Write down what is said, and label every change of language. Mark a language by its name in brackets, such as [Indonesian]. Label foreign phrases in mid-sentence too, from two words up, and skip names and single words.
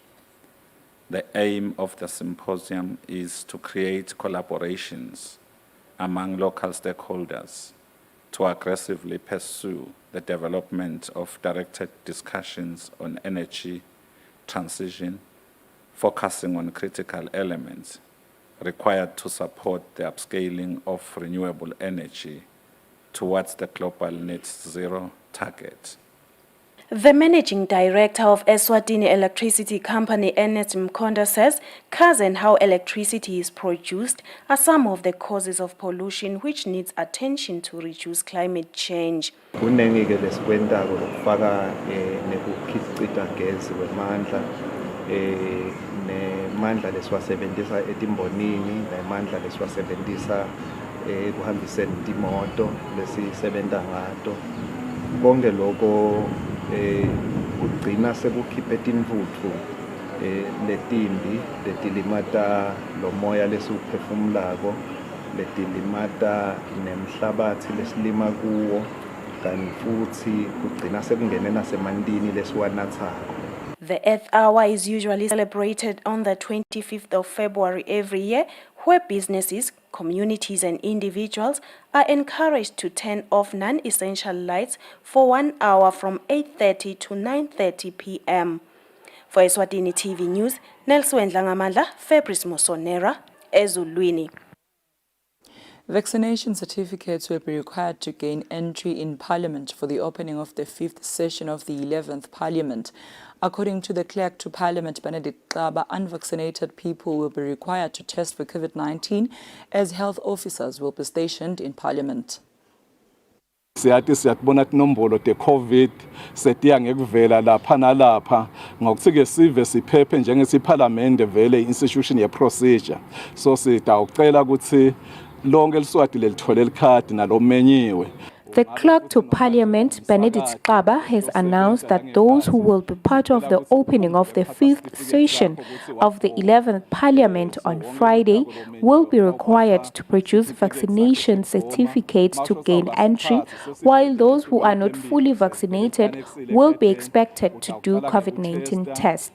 [English] The aim of the symposium is to create collaborations among local stakeholders to aggressively pursue the development of directed discussions on energy transition, focusing on critical elements required to support the upscaling of renewable energy towards the global net zero target. The managing director of Eswatini Electricity Company, Ernest Mkonda, says cars and how electricity is produced are some of the causes of pollution which needs attention to reduce climate change. [Swati] Kunenge-ke lesikwentako lokufaka nekukhicita gesi kwemandla nemandla lesiwasebentisa etimbonini nemandla lesiwasebentisa ekuhambiseni timoto lesisebenta ngato. Konke lokho kugcina sekukhiphe tinfutfu letimbi letilimata lomoya lesiwuphefumulako, letilimata nemhlabathi lesilima kuwo, kanti futhi kugcina sekungene nasemantini lesiwanatsako. [English] The Earth Hour is usually celebrated on the 25th of February every year, where businesses, communities and individuals are encouraged to turn off non-essential lights for 1 hour from 8:30 to 9:30 p.m. For Eswatini TV News, Nelson Dlangamandla, Fabrice Mosonera, Ezulwini. Vaccination certificates will be required to gain entry in Parliament for the opening of the 5th session of the 11th Parliament. According to the Clerk to Parliament, Benedict Xaba, unvaccinated people will be required to test for COVID-19 as health officers will be stationed in Parliament. [Swati] Siyathi siyakubona inombolo te-COVID setiya ngekuvela lapha nalapha ngokuthi-ke sive siphephe njengesiphalamende vele institution ye-procedure. So sitawucela ukuthi lonke eliswati lelithole likhadi nalomenyiwe. [English] The Clerk to Parliament, Benedict Xaba, has announced that those who will be part of the opening of the 5th session of the 11th Parliament on Friday will be required to produce vaccination certificates to gain entry, while those who are not fully vaccinated will be expected to do COVID-19 tests.